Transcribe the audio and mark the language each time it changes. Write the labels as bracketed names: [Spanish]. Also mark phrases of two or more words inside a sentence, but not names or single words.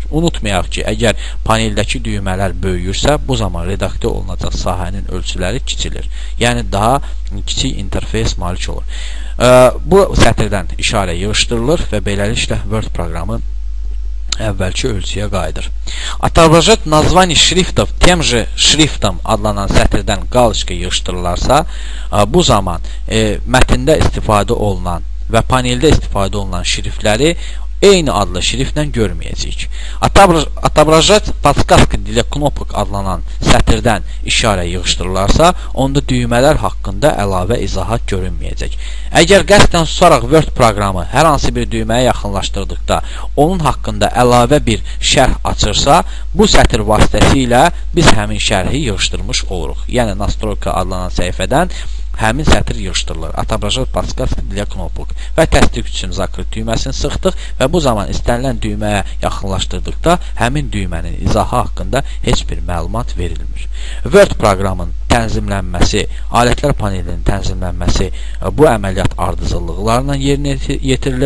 [Azerbaijani] Unutmayaq ki, əgər paneldəki düymələr böyüyürsə, bu zaman redaktə olunacaq sahənin ölçüləri kiçilir. Yəni daha kiçik interfeys malik olur. Bu sətirdən işarə yığışdırılır və beləliklə Word proqramı əvvəlki ölçüyə qayıdır. [Russian] Отображать название шрифтов тем же шрифтом [Azerbaijani] adlanan sətirdən qalışqa yığışdırılarsa, bu zaman mətndə istifadə olunan və paneldə istifadə olunan şriftləri eyni adlı şriftlə görməyəcəyik. [Russian] Отображать подсказка для кнопок [Azerbaijani] adlanan sətirdən işarə yığışdırılarsa, onda düymələr haqqında əlavə izahat görünməyəcək. Əgər qəsdən susaraq Word proqramı hər hansı bir düyməyə yaxınlaşdırdıqda onun haqqında əlavə bir şərh açırsa, bu sətir vasitəsilə biz həmin şərhi yığışdırmış oluruq. Yəni Nastroyka adlanan səhifədən həmin sətir yığışdırılır. [Russian] Отображать подсказка для кнопок [Azerbaijani] və təsdiq üçün zakrit düyməsini sıxdıq və bu zaman istənilən düyməyə yaxınlaşdırdıqda həmin düymənin izahı haqqında heç bir məlumat verilmir. Word proqramın tənzimlənməsi, alətlər panelinin tənzimlənməsi bu əməliyyat ardıcıllıqlarla yerinə yetirilir.